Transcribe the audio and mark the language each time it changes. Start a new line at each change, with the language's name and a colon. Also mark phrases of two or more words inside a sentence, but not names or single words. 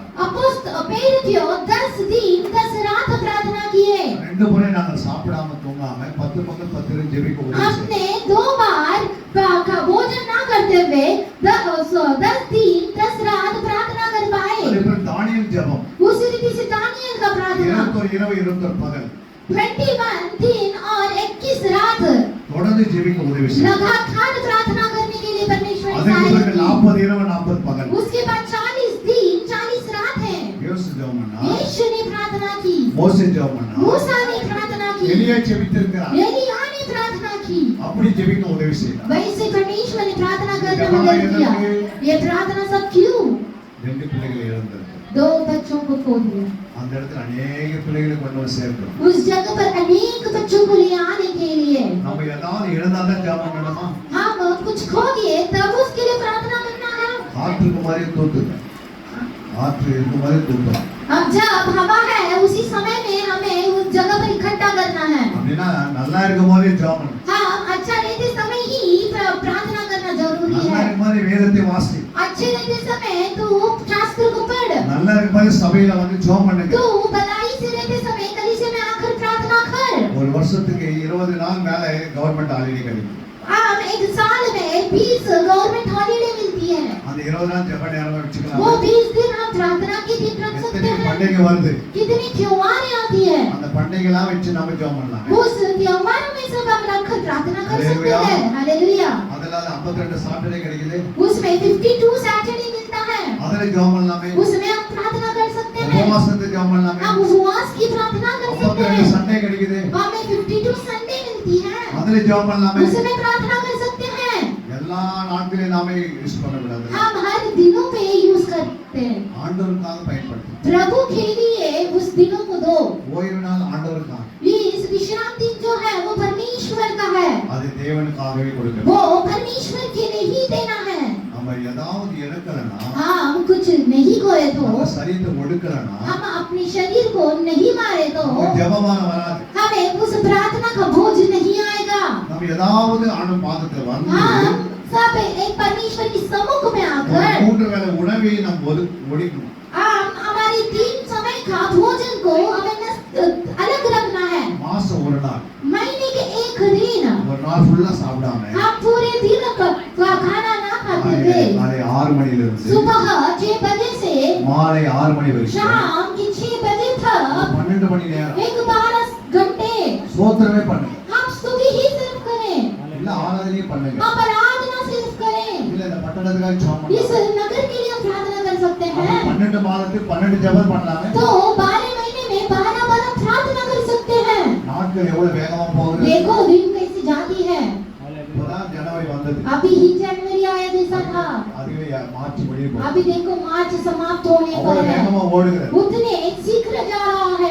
Hindi: अपोस्तल पेरियो 10 दिन 10 रात प्रार्थना किए
Tamil: ரெண்டு முறை நாங்கள் சாப்பிடாம தூங்காம 10 பகல் 10 இரவு ஜெபிக்க உதவி செய்யுங்க
Hindi: हमने 2 बार का भोजन ना करते हुए 10 दिन 10 रात प्रार्थना कर पाए
Tamil: அதேபோல தானியேல் ஜெபம்
Hindi: उसी रीति से दानियल का प्रार्थना
Tamil: 21 இரவு 21 பகல்
Hindi: 21 दिन और 21 रात
Tamil: தொடர்ந்து ஜெபிக்க உதவி செய்யுங்க
Hindi: लगातार प्रार्थना करने के लिए परमेश्वर ने
Tamil: அதே
Hindi: सहायता
Tamil: பிறகு
Hindi: की
Tamil: 40 இரவு 40 பகல்
Hindi: उसके बाद 40 दिन 40 रात है
Tamil: யோசு ஜெபம் பண்ணா
Hindi: यीशु ने प्रार्थना की
Tamil: மோசே ஜெபம் பண்ணா
Hindi: मूसा ने प्रार्थना की
Tamil: எலியா ஜெபித்திருக்கிறார்
Hindi: एलिया ने प्रार्थना की
Tamil: அப்படி ஜெபிக்க உதவி செய்தார்
Hindi: वैसे परमेश्वर ने प्रार्थना करने में मदद किया ये प्रार्थना सब क्यों
Tamil: ரெண்டு பிள்ளைகளை இழந்தது
Hindi: 2 बच्चों को खो दिया
Tamil: அந்த இடத்துல अनेक பிள்ளைகளை கொண்டு வந்து சேர்க்கிறோம்
Hindi: उस जगह पर अनेक बच्चों को ले आने के लिए
Tamil: நம்ம ஏதாவது இழந்தாதான் ஜெபம் பண்ணணுமா
Hindi: हम कुछ खो दिए तब उसके लिए प्रार्थना करना है
Tamil: ஆற்றுக்கு மாதிரி தூத்துங்க ஆற்று இருக்க மாதிரி தூத்தும்
Hindi: अब जब हवा है उसी समय में हमें उस जगह पर इकट्ठा करना है
Tamil: அப்படின்னா நல்லா இருக்கும் போதே ஜெபம் பண்ணணும்
Hindi: हम अच्छा रहते समय ही प्रार्थना करना जरूरी
Tamil: நல்லா
Hindi: है
Tamil: இருக்கும் போதே வேதத்தை வாசி
Hindi: अच्छे रहते समय तू शास्त्र को पढ़
Tamil: நல்லா இருக்கும் போதே சபையில வந்து ஜெபம் பண்ணுங்க
Hindi: तू भलाई से रहते समय कलीसिया में आकर प्रार्थना कर
Tamil: ஒரு வருஷத்துக்கு 20 நாள் மேல
English: government holiday
Tamil: கிடைக்கும்
Hindi: हम एक साल में 20
English: government holiday
Hindi: मिलती है
Tamil: அந்த 20 நாள் ஜெப நேரம்
Hindi: वो
Tamil: வச்சுக்கலாம்
Hindi: 20 दिन हम प्रार्थना के दिन रख सकते
Tamil: எத்தனை
Hindi: हैं
Tamil: பண்டிகை வருது
Hindi: कितनी त्योहारें आती है
Tamil: அந்த பண்டிகைலாம் வச்சு நம்ம ஜெபம் பண்ணலாம்
Hindi: उस त्योहारों में सब हम रखकर प्रार्थना कर सकते हालेलुया। हैं हालेलुया
Tamil: அதனால 52 சாட்டர்டே கிடைக்குது
Hindi: उसमें 52 सैटरडे मिलता है
Tamil: அதுல ஜெபம் பண்ணலாமே
Hindi: उसमें हम प्रार्थना कर सकते हैं
Tamil: உபவாசத்துக்கு ஜெபம் பண்ணலாமே
Hindi: हम उपवास की प्रार्थना कर सकते 52 हैं
Tamil: சண்டே கிடைக்குது
Hindi: हमें 52 संडे मिलती है
Tamil: அதுல ஜெபம் பண்ணலாமே
Hindi: उसमें प्रार्थना कर सकते हैं
Tamil: எல்லா நாட்களையும் நாம யூஸ் பண்ண கூடாது
Hindi: हम हर दिनों पे यूज करते हैं
Tamil: ஆண்டவருக்காக பயன்படுத்து
Hindi: प्रभु के लिए उस दिनों को दो
Tamil: ஓய்வு நாள் ஆண்டவருக்காக
Hindi: ये इस विश्राम दिन जो है वो परमेश्वर का है
Tamil: அது தேவனுக்காகவே கொடுக்கணும்
Hindi: वो परमेश्वर के लिए ही देना है
Tamil: நம்ம ஏதாவது இழக்கலனா
Hindi: हम कुछ नहीं खोए तो
Tamil: நம்ம சரீரத்தை ஒடுக்கலனா
Hindi: हम अपने शरीर को नहीं मारे तो
Tamil: நமக்கு ஜெபமான வராது
Hindi: हमें उस प्रार्थना का बोझ नहीं आएगा
Tamil: நம்ம ஏதாவது ஆண்டவர் பாதத்துல வந்து
Hindi: हम सब एक परमेश्वर की सम्मुख में
Tamil: ஒரு
Hindi: आकर
Tamil: 3 வேளை உணவை நம்ம ஒடுக்கணும்
Hindi: हम हमारे 3 समय का भोजन को हमें अलग रखना है
Tamil: மாசம் ஒரு நாள்
Hindi: महीने के एक दिन
Tamil: ஒரு நாள் ஃபுல்லா சாப்பிடாம
Hindi: हम पूरे दिन का खाना ना खाते हुए
Tamil: காலை 6 மணில இருந்து
Hindi: सुबह 6 बजे से
Tamil: மாலை 6 மணி வரைக்கும்
Hindi: शाम के 6 बजे तक
Tamil: 12 மணி நேரம்
Hindi: एक 12 घंटे
Tamil: ஸ்தோத்திரமே பண்ணுங்க
Hindi: हम स्तुति ही सिर्फ करें
Tamil: இல்ல ஆராதனையே பண்ணுங்க
Hindi: हम आराधना सिर्फ करें
Tamil: இல்ல இந்த பட்டணத்துக்காக ஜெபம்
Hindi: इस
Tamil: பண்ணுங்க
Hindi: नगर के लिए हम प्रार्थना कर सकते हैं
Tamil: 12 மாதத்துக்கு 12 ஜெபம் பண்ணலாமே
Hindi: तो 12 महीने में 12 बार हम प्रार्थना कर सकते हैं
Tamil: நாட்கள் எவ்வளவு வேகமா போகுது
Hindi: देखो दिन कैसे जाती है
Tamil: இப்பதான் ஜனவரி வந்தது
Hindi: अभी ही जनवरी आया जैसा था
Tamil: அதுவே மார்ச் முடிய போகுது
Hindi: अभी देखो मार्च समाप्त होने को
Tamil: அவ்வளவு
Hindi: है
Tamil: வேகமா ஓடுகிறது
Hindi: उतने शीघ्र जा रहा है